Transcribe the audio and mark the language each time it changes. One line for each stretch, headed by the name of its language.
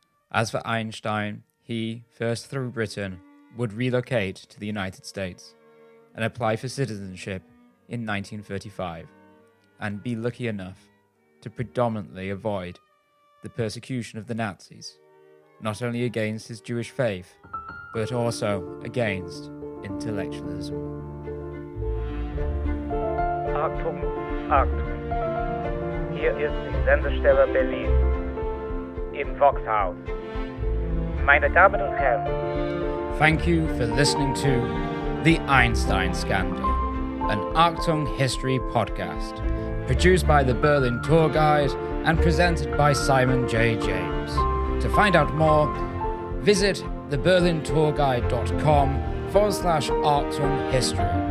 English: As for Einstein, he, first through Britain, would relocate to the United States and apply for citizenship in 1935, and be lucky enough to predominantly avoid the persecution of the Nazis, not only against his Jewish faith, but also against intellectualism.
German: Achtung, Achtung. Hier ist die Sendestelle Berlin im Voxhaus. Meine Damen und Herren.
English: Thank you for listening to The Einstein Scandal, an Achtung History podcast, produced by the Berlin Tour Guide and presented by Simon J. James. To find out more, visit theberlintourguide.com/Achtung History.